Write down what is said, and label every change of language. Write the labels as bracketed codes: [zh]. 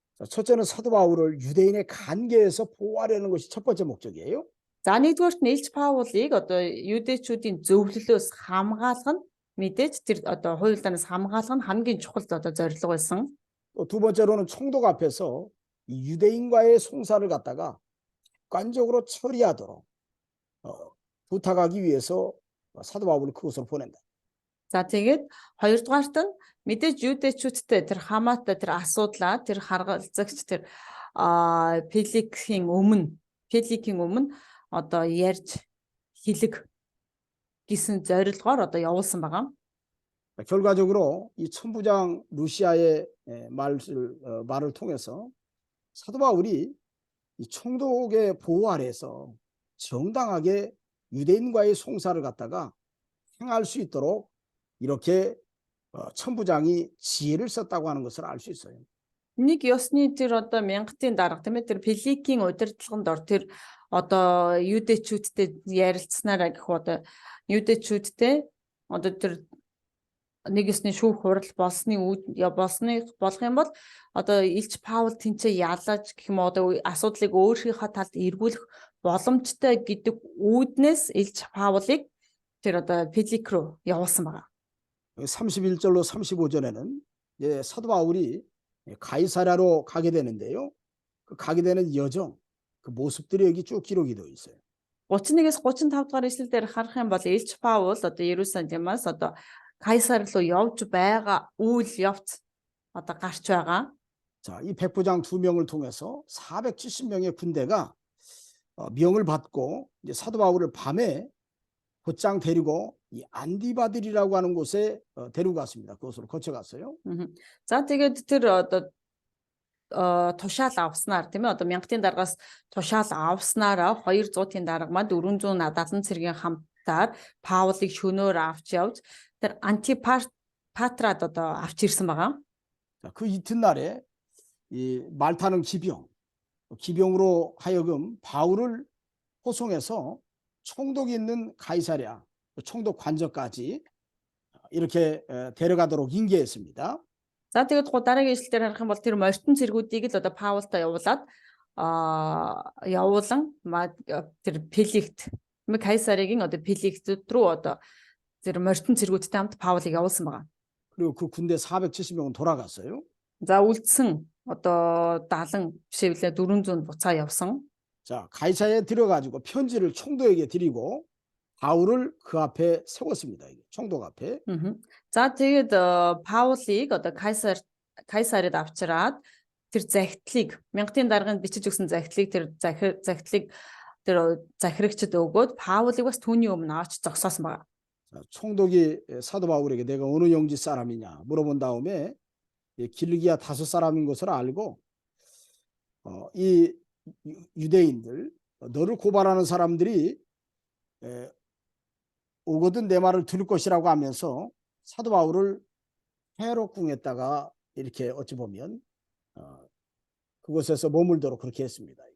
[ko] 자, 첫째는 사도 바울을 유대인의 관계에서 보호하려는 것이 첫 번째 목적이에요. [mn] За нэгдүгээрт нь Илч Паулыг одоо юдэчүүдийн зөвлөлөөс хамгаалах нь мэдээж тэр одоо хуйлдаанаас хамгаалах нь хамгийн чухал одоо зорилго байсан. [ko] 또 두 번째로는 총독 앞에서 이 유대인과의 송사를 갖다가 객관적으로 처리하도록 부탁하기 위해서 사도 바울을 그곳으로 보낸다. [mn] За тэгээд хоёрдугаарт нь мэдээж юдэчүүдтэй тэр хамаатай тэр асуудлаа тэр харгалзагч тэр Феликсийн өмнө одоо ярьж хэлэг гэсэн зорилгоор одоо явуулсан байгаа. [ko] 결과적으로 이 천부장 루시아의 말을 통해서 사도 바울이 이 총독의 보호 아래에서 정당하게 유대인과의 송사를 갖다가 행할 수 있도록 이렇게 천부장이 지혜를 썼다고 하는 것을 알 수 있어요. [mn] Нэг ёсны тэр одоо мянгатын дарга тийм ээ тэр Феликийн удирдлаганд ор тэр одоо юдэчүүдтэй ярилцсанараа гэх одоо юдэчүүдтэй одоо тэр нэг ёсны шүүх хурал болсны болох юм бол одоо Илч Паул тэнцээ ялаж гэх юм одоо асуудлыг өөрийнхөө талд эргүүлэх боломжтой гэдэг үүднээс Илч Паулыг тэр одоо Фелик руу явуулсан байгаа. [ko] 31절로 35절에는 사도 바울이 가이사랴로 가게 되는데요. 그 가게 되는 여정, 그 모습들이 여기 쭉 기록이 되어 있어요. [mn] 31-ээс 35 дугаар эшлэл дээр харах юм бол Илч Паул одоо Иерусалимаас одоо Кайсар руу явж байгаа үйл явц одоо гарч байгаа. [ko] 자, 이 백부장 2명을 통해서 470명의 군대가 명을 받고 이제 사도 바울을 밤에 곧장 데리고 이 안디바들이라고 하는 곳에 데리고 갔습니다. 그곳으로 거쳐갔어요. [mn] За тэгээд тэр одоо тушаал авснаар тийм ээ одоо мянгатын даргаас тушаал авснараа 200-ийн дарга манд 470 цэргийн хамтаар Паулыг шөнөөр авч явж тэр Антипатрад одоо авч ирсэн байгаа. [ko] 자, 그 이튿날에 이 말 타는 기병으로 하여금 바울을 호송해서 총독이 있는 가이사랴 총독 관저까지 이렇게 데려가도록 인계했습니다. [mn] За тэгээд дараагийн эшлэл дээр харах юм бол тэр морьтон цэргүүдийг л одоо Паултай явуулаад явуулан тэр Феликт Кайсаригийн одоо Феликт рүү одоо тэр морьтон цэргүүдтэй хамт Паулыг явуулсан байгаа. [ko] 그리고 그 군대 470명은 돌아갔어요. [mn] За үлдсэн одоо 70 бишээвлээ 400 буцаа явсан. [ko] 자, 가이사랴에 들어가지고 편지를 총독에게 드리고 바울을 그 앞에 세웠습니다. 총독 앞에. [mn] За тэгээд Паулыг одоо Кайсарид авчираад тэр захидлыг мянгатын дарганд бичиж өгсөн захидлыг тэр захидлыг тэр захирагчд өгөөд Паулыг бас түүний өмнө авч зогсоосон байна. [ko] 총독이 사도 바울에게 내가 어느 영지 사람이냐 물어본 다음에 길리기아 다소 사람인 것을 알고 이 유대인들 너를 고발하는 사람들이 오거든 내 말을 들을 것이라고 하면서 사도 바울을 헤롯궁에다가 이렇게 어찌 보면 그곳에서 머물도록 그렇게 했습니다.